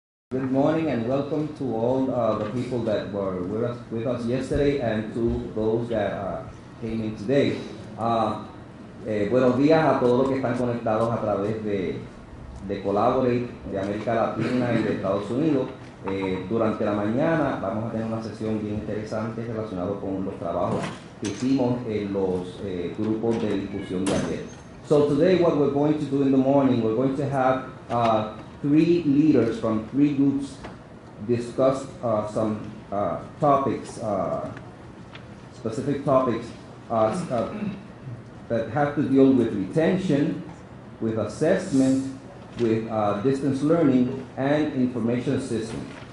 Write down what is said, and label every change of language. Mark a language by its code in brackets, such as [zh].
[en] Good morning and welcome to all the people that were with us yesterday and to those that came in today. [es] Buenos días a todos los que están conectados a través de Collaborate, de América Latina y de Estados Unidos. Durante la mañana vamos a tener una sesión bien interesante relacionada con los trabajos que hicimos en los grupos de discusión de ayer. [en] So today what we're going to do in the morning, we're going to have 3 leaders from 3 groups discuss some topics, specific topics that have to deal with retention, with assessment, with distance learning, and information systems.